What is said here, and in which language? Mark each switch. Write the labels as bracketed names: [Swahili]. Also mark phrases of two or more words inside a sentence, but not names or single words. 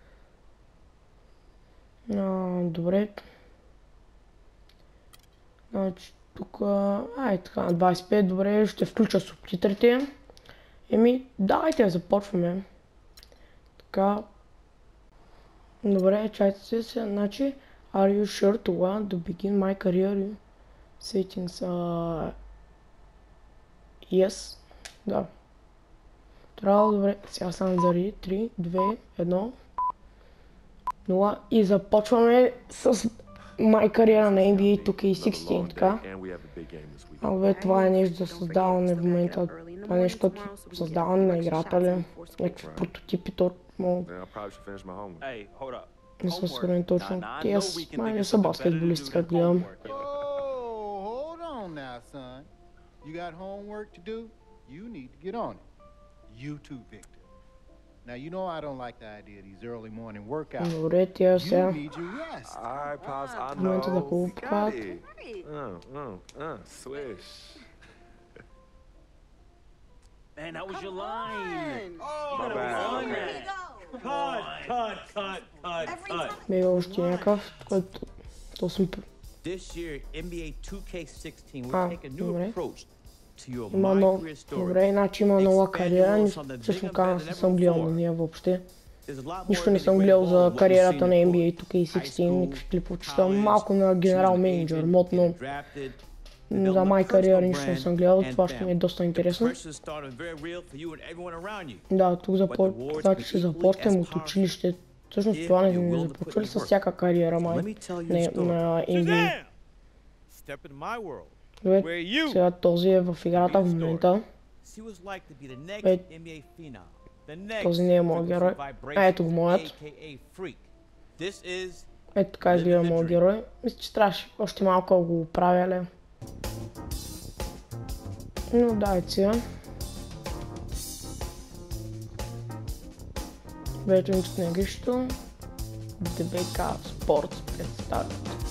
[Bulgarian] Добре. Значи тук... така, 25, добре, ще включа субтитрите. Давайте започваме. Така. Добре, чайте се, значи... [English] Are you sure to want to begin my career? Settings, yes. [Bulgarian] Да. Трябва, добре, сега съм заради 3, 2, 1, 0 и започваме с My Career на NBA 2K16, така. Това е нещо за създаване в момента, това е нещо като създаване на играта ли, някакви прототипи, не съм сигурен точно, те май не са баскетболисти, как гледам. [English] You too, Victor. Now you know I don't like the idea of these early morning workouts. [Bulgarian] Добре, тя сега. [English] You need your rest. Alright, Pops, I [Bulgarian] Момента да [English] know. [Bulgarian] го [English] Got [Bulgarian] покажат. [English] it. Swish. Man, that was your line. My bad. Cut. [Bulgarian] Бе още някакъв, който то съм... [English] This year, NBA 2K16 will take a new [Bulgarian] добре. [English] approach to your [Bulgarian] Има [English] my career story. [Bulgarian] добре, иначе има нова кариера, всъщност казвам, не съм гледал на нея въобще. Нищо не съм гледал за кариерата на NBA 2K16, никакви клиповчета, малко на генерал менеджер, мод, но за My Career нищо не съм гледал, това ще ми е доста интересно. Да, тук ще започнем от училище, Всъщност [English] if [Bulgarian] това [English] you're [Bulgarian] не [English] willing to [Bulgarian] започва ли [English] put in [Bulgarian] с [English] work. [Bulgarian] всяка кариера, [English] Let [Bulgarian] май, [English] me tell you a story. [Bulgarian] на NBA. [English] Shazam! Step into my world. [Bulgarian] Добре, [English] Where you? [Bulgarian] сега този е в играта в момента. [English] See what it's like to be the next Wait. NBA phenom. The next [Bulgarian] Този не е моят герой. [English] frequency [Bulgarian] Ето го моят. [English] AKA freak. This is [Bulgarian] Ето така изгледа моят герой. Мисля, че трябваше още малко да го оправя, ле. Но дай сега. Вече нищо. ДБК Спортс представят.